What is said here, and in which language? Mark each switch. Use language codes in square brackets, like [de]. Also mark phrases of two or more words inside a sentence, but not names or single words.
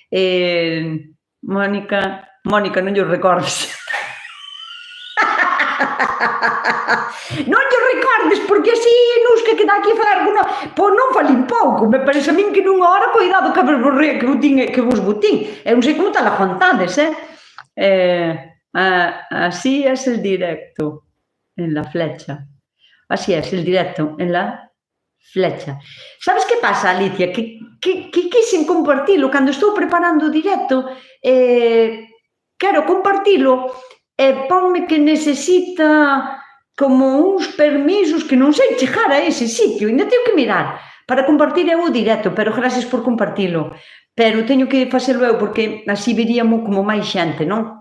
[gl] Mónica, non lle recordes. Non lle recordes, porque así nos que queda aquí a falar alguna... Pois non falín pouco, me parece a min que nunha hora, cuidado que vos botín. Eu non sei como tal aguantades, [es] así es el directo en la flecha. Así es el directo en la flecha. [gl] Sabes que pasa, Alicia? Que quixen compartilo cando estou preparando o directo, quero compartilo e ponme que necesita como uns permisos que non sei chegar a ese sitio, ainda teño que mirar para compartir eu o directo, pero gracias por compartilo, pero teño que facelo eu porque así veríamos como máis xente, non?